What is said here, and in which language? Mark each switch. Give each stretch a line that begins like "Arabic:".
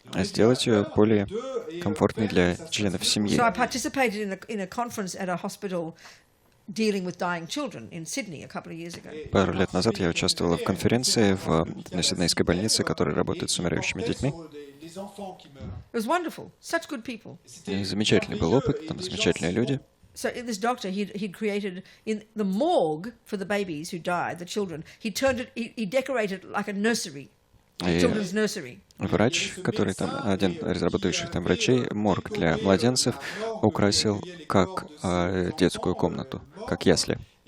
Russian: а сделать ее более комфортной для членов семьи.
English: So I participated in a conference at a hospital dealing with dying children in Sydney a couple of years ago.
Russian: Пару лет назад я участвовала в конференции на Сиднейской больнице, которая работает с умирающими детьми.
English: It was wonderful. Such good people.
Russian: И замечательный был опыт, там замечательные люди.
English: So this doctor, he'd created in the morgue for the babies who died, the children. He decorated like a nursery, a children's nursery.
Russian: Врач, который там, один из работающих там врачей, морг для младенцев, украсил как детскую комнату, как ясли.